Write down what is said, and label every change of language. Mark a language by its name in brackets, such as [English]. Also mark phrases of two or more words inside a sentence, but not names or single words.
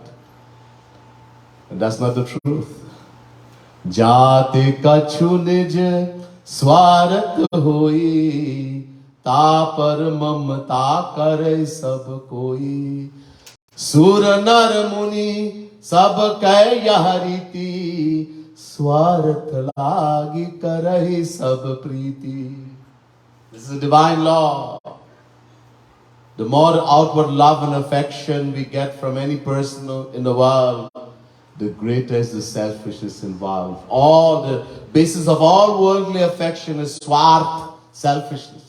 [English] And that's not the truth. [Awadhi] जाते कछु निज स्वारथ होई, ता पर ममता करे सब कोई. सुर नर मुनि सब कह यह रीति, स्वार्थ लागी करहि सब प्रीति. [English] This is a divine law. The more outward love and affection we get from any person in the world, the greater is the selfishness involved. All the basis of all worldly affection is swarth, selfishness.